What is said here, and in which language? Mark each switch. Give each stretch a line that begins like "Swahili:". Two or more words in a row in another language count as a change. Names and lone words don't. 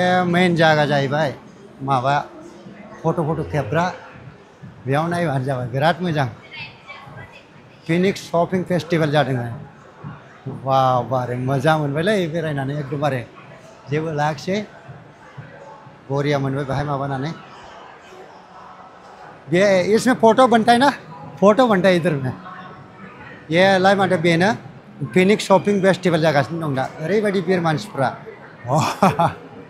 Bodo: मेन जायगा जाहैबाय माबा फट' खेबग्रा बेयाव नायबानो जाबाय बिराद मोजां फिनिक्स शपिं फेस्टिभेल जादों वाव बारे मोजां मोनबायलै बेरायनानै एकदमबारे जेबो लायाखिसै बरिया मोनबाय बेहाय माबानानै
Hindi: ये इसमें फोटो बनता है ना फोटो बनता है इधर में ये
Bodo: लाइ माथो बेनो फिनिक्स शपिं फेस्टिभेल जागासिनो दं दा ओरैबायदि भिर मानसिफ्रा